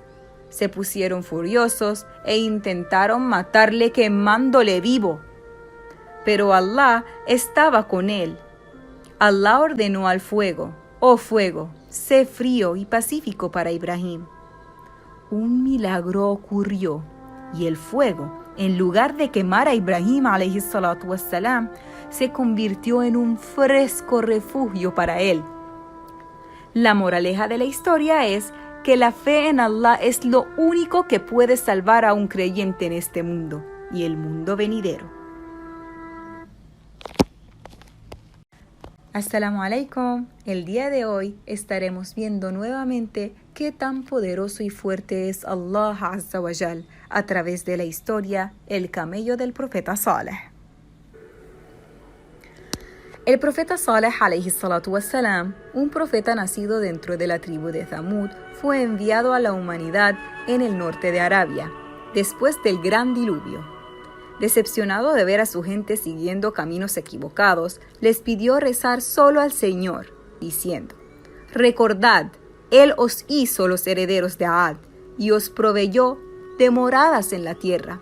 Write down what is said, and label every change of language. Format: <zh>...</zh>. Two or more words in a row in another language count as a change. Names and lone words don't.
<es>Se pusieron furiosos e intentaron matarle quemándole vivo. Pero Allah estaba con él. Allah ordenó al fuego: «Oh fuego, sé frío y pacífico para Ibrahim». Un milagro ocurrió y el fuego, en lugar de quemar a Ibrahim</es> <ar>عليه الصلاة والسلام,</ar> <es>se convirtió en un fresco refugio para él. La moraleja de la historia es que la fe en Allah es lo único que puede salvar a un creyente en este mundo y el mundo venidero.</es> <ar>السلام عليكم.</ar> <es>El día de hoy estaremos viendo nuevamente qué tan poderoso y fuerte es Allah</es> <ar>عز وجل</ar> <es>a través de la historia El camello del profeta Saleh. El profeta Saleh</es> <ar>عليه الصلاة والسلام,</ar> <es>un profeta nacido dentro de la tribu de Thamud, fue enviado a la humanidad en el norte de Arabia, después del gran diluvio. Decepcionado de ver a su gente siguiendo caminos equivocados, les pidió rezar solo al Señor, diciendo: «Recordad, Él os hizo los herederos de Ad y os proveyó de moradas en la tierra.</es>